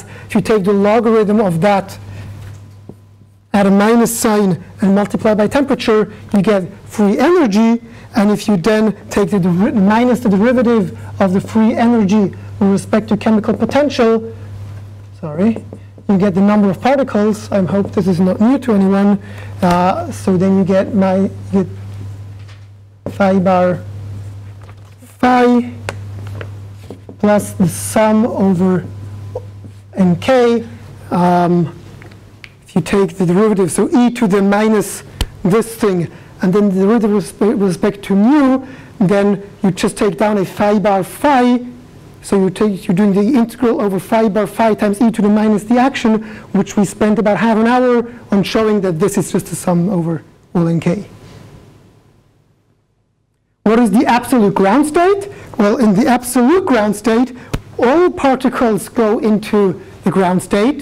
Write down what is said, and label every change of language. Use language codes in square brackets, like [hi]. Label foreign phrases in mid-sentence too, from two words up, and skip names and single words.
[en] If you take the logarithm of that, add a minus sign and multiply by temperature, you get free energy. And if you then take the minus the derivative of the free energy with respect to chemical potential, you get the number of particles. I hope this is not new to anyone. So then you get phi bar phi plus the sum over nk. If you take the derivative, so e to the minus this thing, and then the derivative with respect to mu, then you just take down a phi bar phi. So you're doing the integral over phi bar phi times e to the minus the action, which we spent about half an hour on showing that this is just a sum over all nk. What is the absolute ground state? Well, in the absolute ground state, all particles go into the ground state.